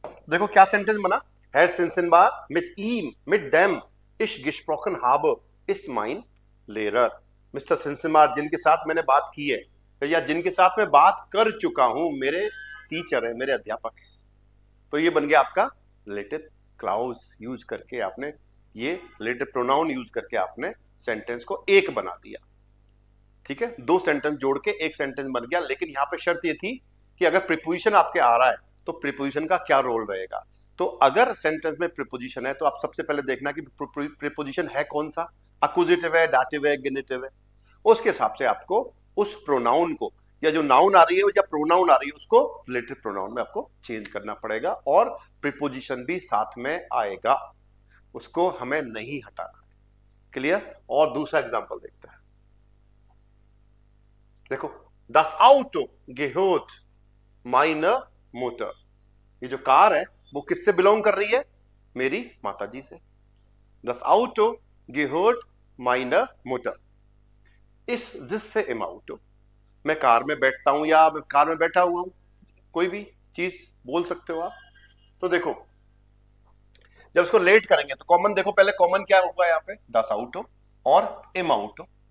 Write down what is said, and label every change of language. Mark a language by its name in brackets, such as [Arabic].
[Hindi] देखो क्या सेंटेंस बना, [German] हेड सेंसन बार mit ihm mit dem ich gesprochen habe ist mein Lehrer। [Hindi] Mister सिंसेनबार जिनके साथ मैंने बात की है या जिनके साथ मैं बात कर चुका हूं, मेरे टीचर है, मेरे अध्यापक है। तो ये बन गया आपका रिलेटिव क्लाउज यूज करके आपने, ये रिलेटिव प्रोनाउन यूज करके आपने सेंटेंस को एक बना दिया। ठीक है, दो सेंटेंस जोड़ के एक सेंटेंस बन गया। लेकिन यहां पे शर्त ये थी कि अगर प्रीपोजिशन आपके आ रहा है तो प्रीपोजिशन का क्या रोल रहेगा। तो अगर सेंटेंस में प्रीपोजिशन है तो आप सबसे पहले देखना कि प्रीपोजिशन है कौन सा, अक्यूजेटिव है, डाटिव है, गेनेटिव है। उसके हिसाब से आपको उस प्रोनाउन को, या जो नाउन आ रही है या प्रोनाउन आ रही है, उसको रिलेटिव प्रोनाउन में आपको चेंज करना पड़ेगा और प्रीपोजिशन भी साथ में आएगा, उसको हमें नहीं हटाना। क्लियर? और दूसरा एग्जांपल देखते हैं। [German] देखो, das Auto gehört meiner Mutter। [Hindi] ये जो कार है वो किससे बिलोंग कर रही है? मेरी माताजी से। [German] Das Auto gehört meiner Mutter। [Hindi] इस जिससे इम आउटो, मैं कार में बैठता हूं या मैं कार में बैठा हुआ हूं, कोई भी चीज बोल सकते हो आप। तो देखो जब इसको लेट करेंगे तो कॉमन, देखो पहले कॉमन क्या होगा यहाँ पे, दस आउटो और इम आउटो।